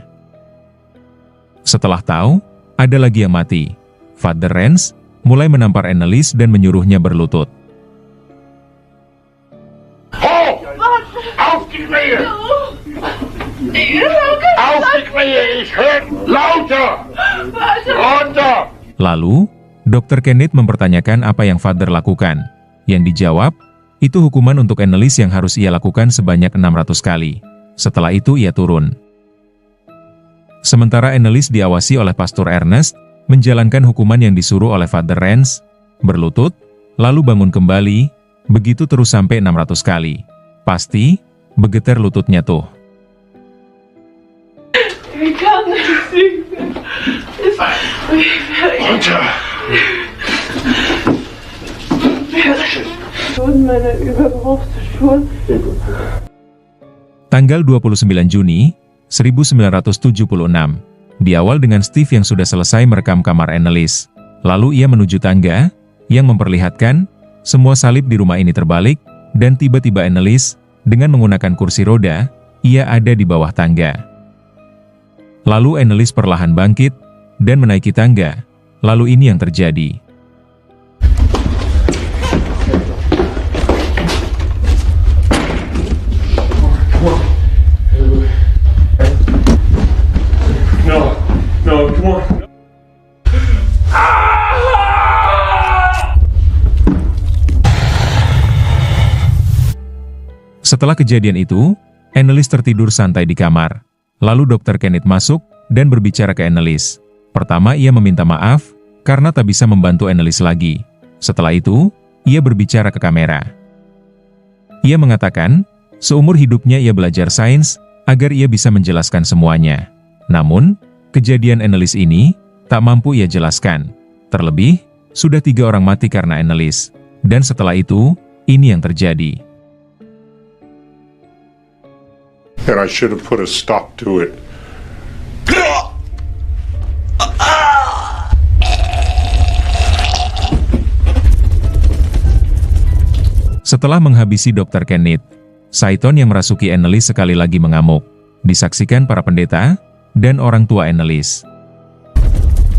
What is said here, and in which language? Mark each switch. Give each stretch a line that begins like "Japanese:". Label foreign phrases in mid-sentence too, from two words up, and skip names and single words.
Indonesian: Setelah tahu, ada lagi yang mati. Father Renz mulai menampar Annelies dan menyuruhnya berlutut.
German: Ho! Auf die Knie! Auf die Knie! Ich höre lauter! Runter!
Indonesian: Lalu, Dr. Kenneth mempertanyakan apa yang Father lakukan. Yang dijawab, itu hukuman untuk Annelies yang harus ia lakukan sebanyak 600 kali. Setelah itu ia turun. Sementara Annelies diawasi oleh Pastor Ernest, menjalankan hukuman yang disuruh oleh Father Renz, berlutut, lalu bangun kembali, begitu terus sampai 600 kali. Pasti, bergetar lututnya tuh.
German: Ich kann nicht singen. Meine übergeruchte Schuhe.
Indonesian: Tanggal 29 Juni 1976, diawal dengan Steve yang sudah selesai merekam kamar Annelies. Lalu ia menuju tangga, yang memperlihatkan semua salib di rumah ini terbalik, dan tiba-tiba Annelies, dengan menggunakan kursi roda, ia ada di bawah tangga. Lalu Annelies perlahan bangkit, dan menaiki tangga. Lalu ini yang terjadi.
English: No, come on.
Indonesian: Setelah kejadian itu, Annelies tertidur santai di kamar. Lalu Dr. Kenneth masuk dan berbicara ke Annelies. Pertama ia meminta maaf, karena tak bisa membantu Annelies lagi. Setelah itu, ia berbicara ke kamera. Ia mengatakan, seumur hidupnya ia belajar sains, agar ia bisa menjelaskan semuanya. Namun, kejadian Annelies ini, tak mampu ia jelaskan. Terlebih, sudah 3 orang mati karena Annelies. Dan setelah itu, ini yang terjadi.
English: And I should have put a stop to it.
Indonesian: Setelah menghabisi Dr. Kenneth, Saiton yang merasuki Annelies sekali lagi mengamuk. Disaksikan para pendeta dan orang tua Annelies.